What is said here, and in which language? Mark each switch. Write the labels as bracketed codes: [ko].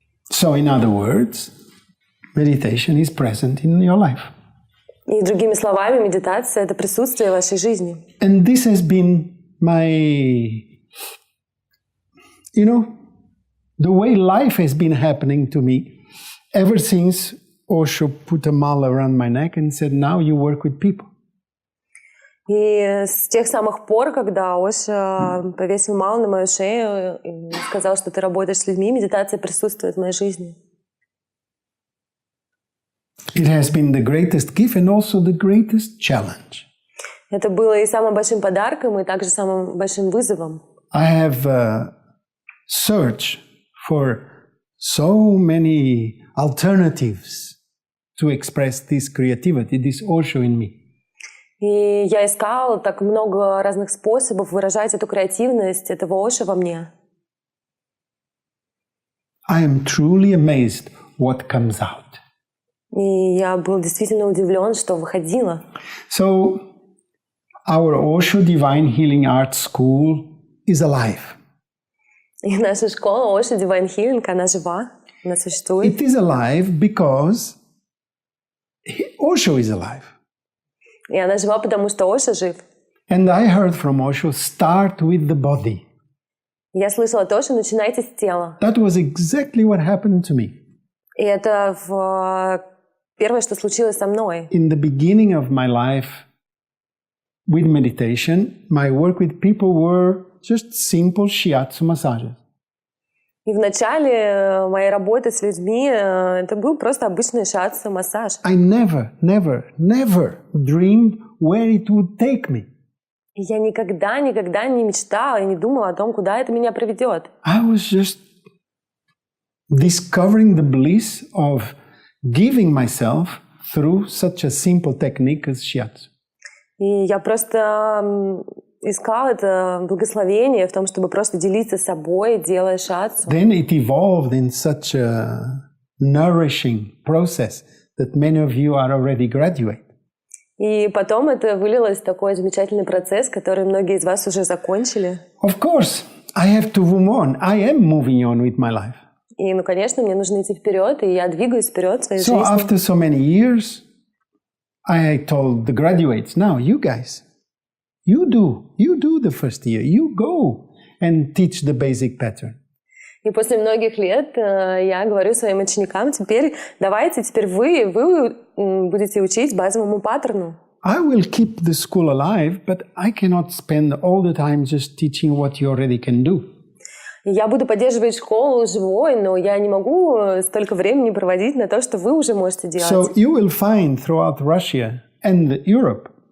[en] So in other words, meditation is present in your life. [ru] И другими словами, медитация — это присутствие в вашей жизни. [en] And this has been my, the way life has been happening to me ever since Osho put a mala around my neck and said, now you work with people. [ru] И с тех самых пор, когда Ошо повесил малу на мою шею и сказал, что ты работаешь с людьми, медитация присутствует в моей жизни. [en] It has been the greatest gift and also the greatest challenge. [ru] Это было и самым большим подарком, и также самым большим вызовом. [en] I have searched for so many alternatives to express this creativity, this Osho in me. [ru] И я искала так много разных способов выражать эту креативность, этого Ошо во мне. [en] I am truly amazed what comes out. [ru] И я был действительно удивлен, что выходило. [en] So, our Osho Divine Healing Art School is alive. [ru] И наша школа Ошо Divine Healing, она жива, она существует. [en] It is alive because Osho is alive. [ru] И она жива, потому что Ошо жив. [en] And I heard from Osho, start with the body. [ru] Я слышала то, что начинайте с тела. [en] That was exactly what happened to me. [ru] И это первое, что случилось со мной. [en] In the beginning of my life with meditation, my work with people were just simple shiatsu massages. [ru] И в начале моей работы с людьми это был просто обычный шиатсу массаж. [en] I never dreamed where it would take me. [ru] И я никогда не мечтала и не думала о том, куда это меня приведет. [en] I was just discovering the bliss of giving myself through such a simple technique as shiatsu. [ru] И я просто искала это благословение в том, чтобы просто делиться собой, делая шиатсу. [en] Then it evolved in such a nourishing process that many of you are already graduate. [ru] И потом это вылилось в такой замечательный процесс, который многие из вас уже закончили. [en] Of course, I have to move on. I am moving on with my life. [ru] И, конечно, мне нужно идти вперед, и я двигаюсь вперед в своей жизни. [en] So after so many years, I told the graduates, now you guys, you do the first year. You go and teach the basic pattern. [ru] И после многих лет я говорю своим ученикам, теперь вы будете учить базовому паттерну. [en] I will keep the school alive, but I cannot spend all the time just teaching what you already can do. [ru] И я буду поддерживать школу живой, но я не могу столько времени проводить на то, что вы уже можете делать. [en] So you will find throughout Russia and Europe